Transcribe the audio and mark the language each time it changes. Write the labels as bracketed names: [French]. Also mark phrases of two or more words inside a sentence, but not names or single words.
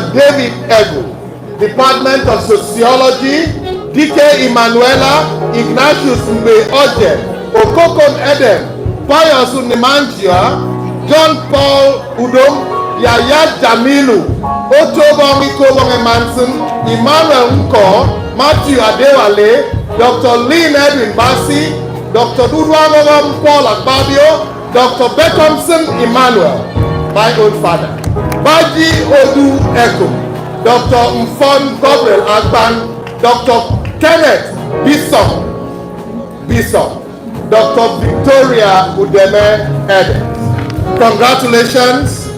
[English] David Egu, Department of Sociology, DK Emanuela Ignatius Mbe Oje, Okokon Edem, Pius Unimanjia, John Paul Udom, Yaya Jamilu, Otobong Ikobong Emanson, Emmanuel Nko, Matthew Adewale, Dr. Lynn Edwin Basi, Dr. Dudwamogom Paul Akpabio, Dr. Beckhamson Emmanuel, my own father, Baji Odu Eko, Dr. Mfon Gabriel Agban, Dr. Kenneth Bison, Dr. Victoria Udeme Edet. Congratulations.